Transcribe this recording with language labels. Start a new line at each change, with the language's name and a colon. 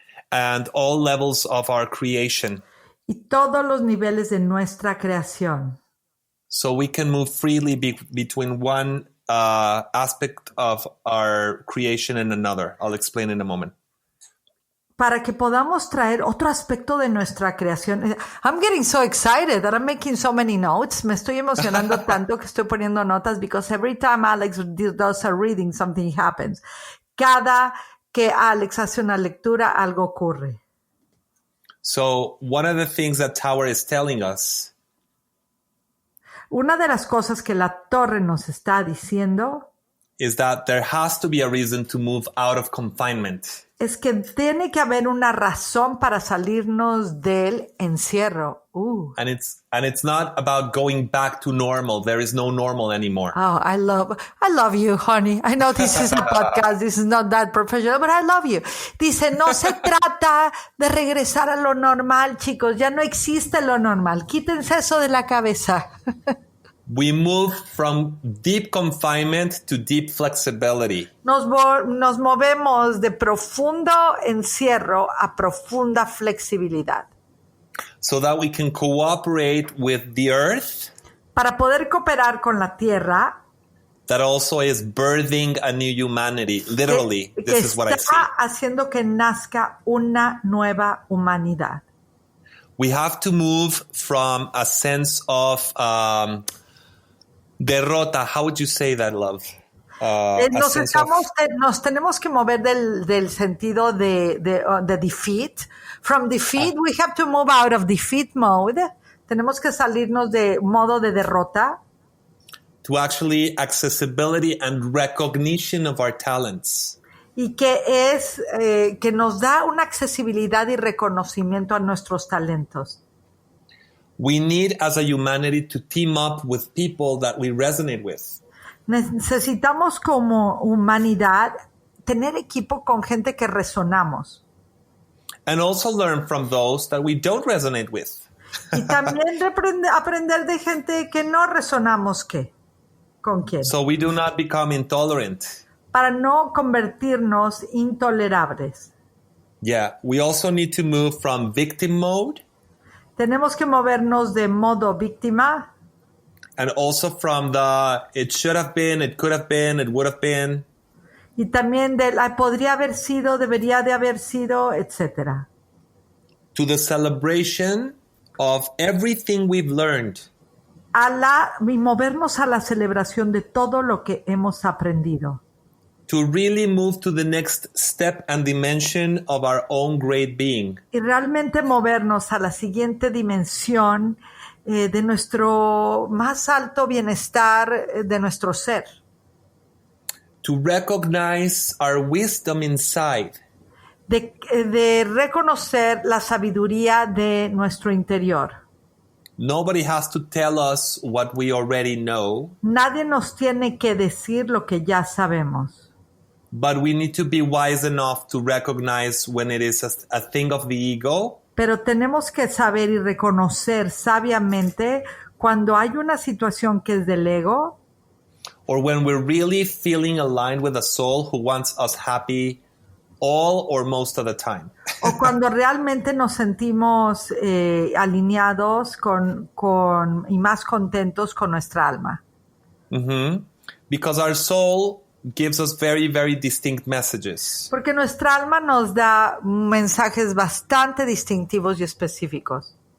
English: And all levels of our creation.
Spanish: Y todos los niveles de nuestra creación.
English: So we can move freely between one aspect of our creation and another. I'll explain in a moment.
Spanish: Para que podamos traer otro aspecto de nuestra creación.
English: I'm getting so excited that I'm making so many notes.
Spanish: Me estoy emocionando tanto que estoy poniendo notas
English: because every time Alex does a reading, something happens.
Spanish: Cada que Alex hace una lectura, algo ocurre.
English: So one of the things that Tower is telling us.
Spanish: Una de las cosas que la torre nos está diciendo
English: is that there has to be a reason to move out of confinement.
Spanish: Es que tiene que haber una razón para salirnos del encierro.
English: And it's not about going back to normal. There is no normal anymore. Oh, I love you, honey. I know this is a podcast. This is not that professional, but I love you.
Spanish: Dice, no se trata de regresar a lo normal, chicos. Ya no existe lo normal. Quítense eso de la cabeza.
English: We move from deep confinement to deep flexibility.
Spanish: Nos movemos de profundo encierro a profunda flexibilidad.
English: So that we can cooperate with the earth.
Spanish: Para poder cooperar con la tierra.
English: That also is birthing a new humanity. Literally, this is what I see.
Spanish: Está haciendo que nazca una nueva humanidad.
English: We have to move from a sense of derrota. How would you say that, love?
Spanish: Nos tenemos que mover del sentido de defeat
English: From defeat, we have to move out of defeat mode.
Spanish: Tenemos que salirnos de modo de derrota.
English: To actually accessibility and recognition of our talents.
Spanish: Y que nos da una accesibilidad y reconocimiento a nuestros talentos.
English: We need as a humanity to team up with people that we resonate with.
Spanish: Necesitamos como humanidad tener equipo con gente que resonamos.
English: And also learn from those that we don't resonate with.
Spanish: Y también aprender de gente que no resonamos con quién.
English: So we do not become intolerant.
Spanish: Para no convertirnos intolerables.
English: Yeah, we also need to move from victim mode.
Spanish: Tenemos que movernos de modo víctima.
English: And also from the it should have been, it could have been, it would have been.
Spanish: Y también de podría haber sido, debería de haber sido, etc.
English: To the celebration of everything we've learned.
Spanish: Y movernos a la celebración de todo lo que hemos aprendido.
English: To really move to the next step and dimension of our own great being.
Spanish: Y realmente movernos a la siguiente dimensión de nuestro más alto bienestar, de nuestro ser.
English: To recognize our wisdom inside.
Spanish: De reconocer la sabiduría de nuestro interior.
English: Nobody has to tell us what we already know.
Spanish: Nadie nos tiene que decir lo que ya sabemos.
English: But we need to be wise enough to recognize when it is a thing of the ego.
Spanish: Pero tenemos que saber y reconocer sabiamente cuando hay una situación que es del ego.
English: Or when we're really feeling aligned with a soul who wants us happy all or most of the time.
Spanish: O cuando realmente nos sentimos alineados y más contentos con nuestra alma. Mm-hmm.
English: Because our soul gives us very, very distinct messages.
Spanish: Porque nuestra alma nos da mensajes bastante distintivos y específicos.